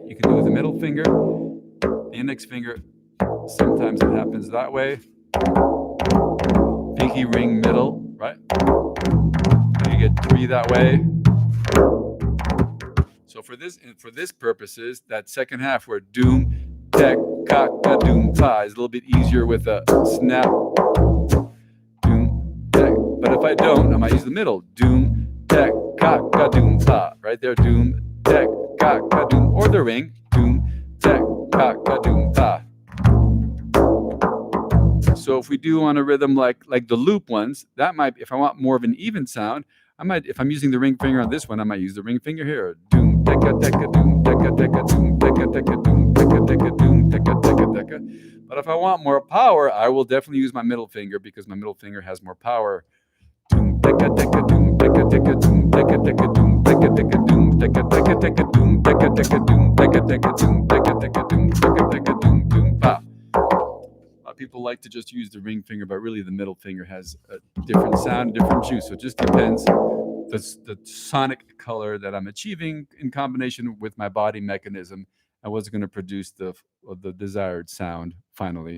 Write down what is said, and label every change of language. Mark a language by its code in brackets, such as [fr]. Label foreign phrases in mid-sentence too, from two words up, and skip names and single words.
[en] You can do it with the middle finger. The index finger, sometimes it happens that way. Pinky ring middle, right? And you get three that way. So for this purposes, that second half where doom, tek, ka, ka, doom, fa is a little bit easier with a snap. Doom, tek. But if I don't, I might use the middle. Doom, tek, ka, ka, doom, fa. Right there, doom, tek, ka, ka, doom. Or the ring, doom, tek, ka, ka, doom, fa. So if we do on a rhythm like the loop ones, that might, if I want more of an even sound, I might, if I'm using the ring finger on this one, I might use the ring finger here. Doom, tekka, tekka, doom, tekka, tekka, doom, tekka, tekka, doom, tekka, tekka, doom, tekka, tekka, tekka. But if I want more power, I will definitely use my middle finger because my middle finger has more power. Doom, tekka, tekka, doom, tekka, tekka, doom, tekka, tekka, doom, tekka, tekka, doom, tekka, tekka, tekka, doom, tekka, tekka, doom, tekka, tekka, doom, tekka, tekka, doom, tekka, tekka, doom, doom, pa. People like to just use the ring finger, but really the middle finger has a different sound, different juice. So it just depends the sonic color that I'm achieving in combination with my body mechanism and what's going to produce the desired sound finally.